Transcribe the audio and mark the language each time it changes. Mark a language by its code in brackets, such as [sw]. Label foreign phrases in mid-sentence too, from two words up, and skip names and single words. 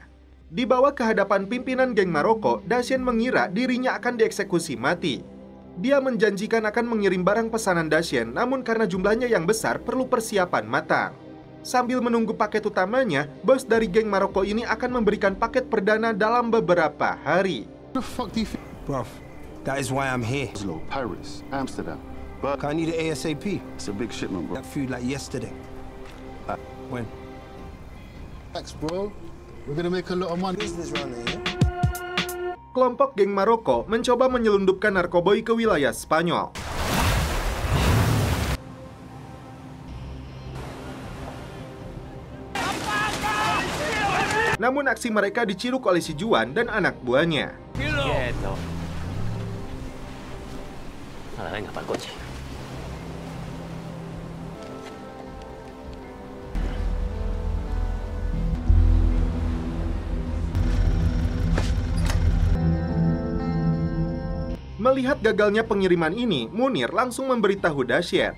[id] Dibawa ke hadapan pimpinan geng Maroko, Dacian mengira dirinya akan dieksekusi mati. Dia menjanjikan akan mengirim barang pesanan Dacian, namun karena jumlahnya yang besar perlu persiapan matang. Sambil menunggu paket utamanya, bos dari geng Maroko ini akan memberikan paket perdana dalam beberapa hari. [en] The fuck do you think? Bruv, that is why I'm here. Oslo, Paris, Amsterdam. But I need it ASAP. it's a big shipment, bro. That food like yesterday. When? Thanks, bro. We're gonna make a lot of money. Business round here. [id] Kelompok geng Maroko mencoba menyelundupkan narkoboy ke wilayah Spanyol. Namun aksi mereka diciruk oleh si Juan dan anak buahnya. [es] Quieto. Nada, venga, para el coche. [id] Melihat gagalnya pengiriman ini, Munir langsung memberitahu Dacian.